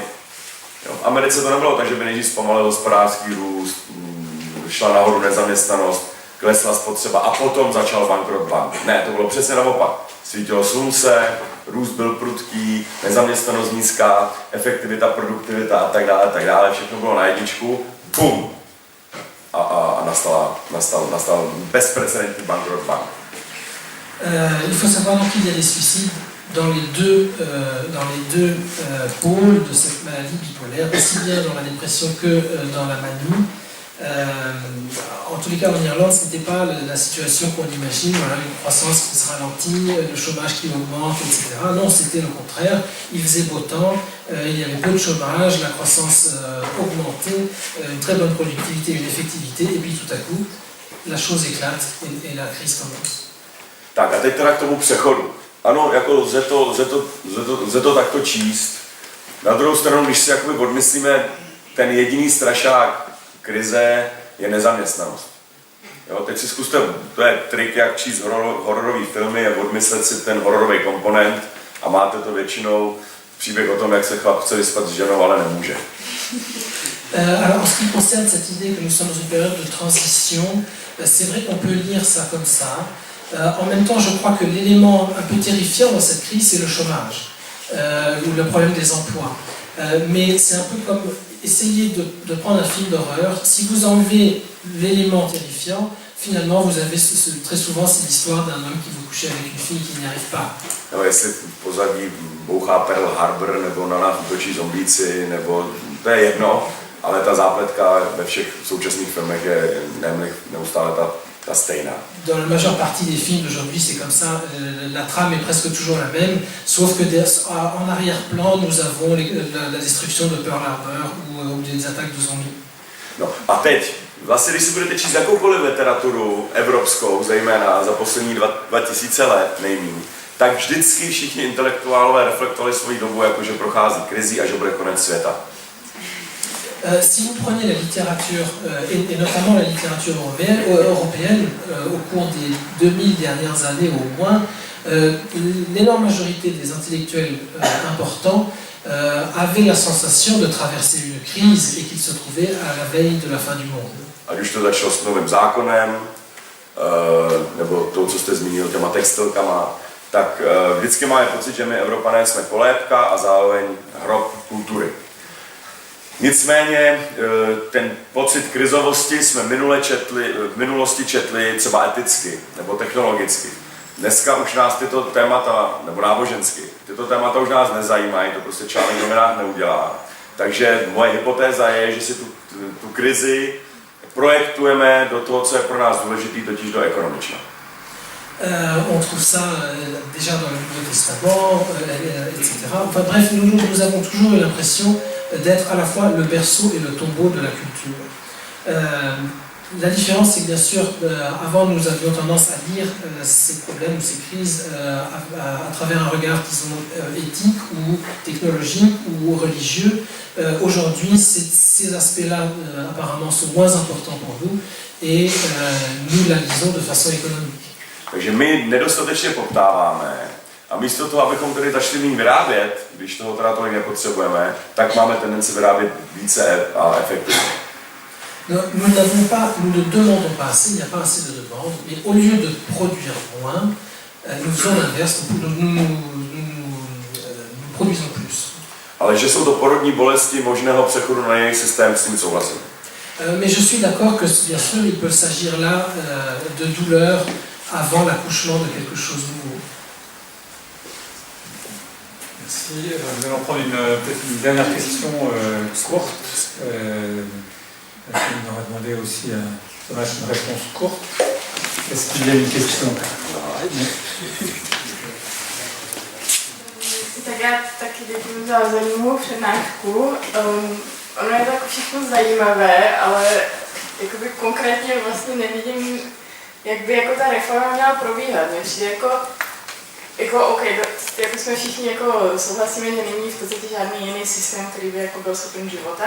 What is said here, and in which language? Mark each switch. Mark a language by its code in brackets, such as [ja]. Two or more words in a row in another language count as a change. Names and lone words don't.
[cs] V Americe to nebylo tak, že by nejdřív zpomalil hospodářský růst, šla nahoru nezaměstnanost, klesla spotřeba a potom začal bankrot bank. Ne, to bylo přesně naopak. Svítilo slunce, růst byl prudký, nezaměstnanost nízká, efektivita, produktivita a tak dále, všechno bylo na jedničku, bum! A nastal bezprecedentní bankrot bank. [fr] Il faut savoir qu'il y a des suicides dans les deux pôles de cette maladie bipolaire, aussi bien dans la dépression que dans la manie. En tous les cas, en Irlande, ce n'était pas la situation qu'on imagine, voilà, une croissance qui se ralentit, le chômage qui augmente, etc. Non, c'était le contraire. Il faisait beau temps, il y avait peu de chômage, la croissance augmentait, une très bonne productivité, une effectivité, et puis tout à coup, la chose éclate et la crise commence. [cs] Tak a teď teda k tomu přechodu. Ano, jako lze to takto číst. Na druhou stranu, když si jakoby odmyslíme, ten jediný strašák krize je nezaměstnanost. Jo, teď si zkuste, to je trik, jak číst hororové filmy, je odmyslet si ten hororový komponent a máte to většinou příběh o tom, jak se chlap chce vyspat s ženou, ale nemůže. [fr] Alors en ce qui concerne cette idée que nous sommes dans une période de transition, c'est vrai qu'on peut lire ça comme ça. En même temps, je crois que l'élément un peu terrifiant dans cette crise, c'est le chômage, ou le problème des emplois. Mais c'est un peu comme essayer de prendre un film d'horreur. Si vous enlevez l'élément terrifiant, finalement, vous avez très souvent c'est l'histoire d'un homme qui veut coucher avec une fille qui n'y arrive pas. [cs] Nebo jestli v pozadí bouchá Pearl Harbor, nebo na nás útočí zombíci, nebo to je jedno, ale ta zápletka ve všech současných filmech je neustále ta stejná. [fr] Dans la majeure partie des films d'aujourd'hui, c'est comme ça, la trame est presque toujours la même, sauf que en arrière-plan, nous avons la destruction de Pearl Harbor ou des attaques de zombies. [cs] No a teď, vlastně když si budete číst jakoukoliv literaturu evropskou, zejména za poslední 2000 let nejméně, tak vždycky všichni intelektuálové reflektovali svoji dobu jako, že prochází krizí a že bude konec světa. [fr] Si vous prenez la littérature, et notamment la littérature européenne au cours des 2000 dernières années au moins, l'énorme majorité des intellectuels importants avaient la sensation de traverser une crise et qu'ils se trouvaient à la veille de la fin du monde. [cs] Ať už to začalo s novým zákonem, nebo to, co jste zmínil, těma textilkama, tak vždycky máme pocit, že my Evropané jsme kolébka a zároveň hrob kultury. Nicméně ten pocit krizovosti jsme v minulosti četli třeba eticky nebo technologicky. Dneska už nás tyto témata, nebo nábožensky, tyto témata už nás nezajímají, to prostě článek v novinách neudělá. Takže moje hypotéza je, že si tu krizi projektujeme do toho, co je pro nás důležité, totiž do ekonomična. [fr] On trouve ça déjà dans le Nouveau Testament, etc. Enfin bref, nous avons toujours eu l'impression d'être à la fois le berceau et le tombeau de la culture. La différence, c'est que bien sûr, avant nous avions tendance à lire ces problèmes, ces crises à travers un regard, disons, éthique ou technologique ou religieux. Aujourd'hui, ces aspects-là apparemment sont moins importants pour nous et nous la lisons de façon économique. [cs] Takže my nedostatečně poptáváme a místo toho, abychom tedy začali méně vyrábět, když toho teda tolik nepotřebujeme, tak máme tendenci vyrábět více a efektivně. [fr] Nous ne demandons pas assez, il n'y a pas assez de demande, mais au lieu de produire moins, nous faisons l'inverse, nous produisons plus. [cs] Ale že jsou to porodní bolesti možného přechodu na jiný systém, s tím souhlasím. [fr] Mais je suis d'accord que bien sûr il peut s'agir là de douleur avant l'accouchement de quelque chose de nouveau. Merci. Nous allons prendre peut-être une dernière question courte. On aurait demandé aussi à Thomas une réponse courte. Est-ce qu'il y a une question? [cs] Tak já taky děkuji za zajímavou přednášku. Ono je to jako všechno zajímavé, ale jakoby konkrétně vlastně nevidím, jak by jako ta reforma měla probíhat. Mně přijde jako OK, jako jsme všichni jako souhlasíme, že není v podstatě žádný jiný systém, který by jako byl schopen života.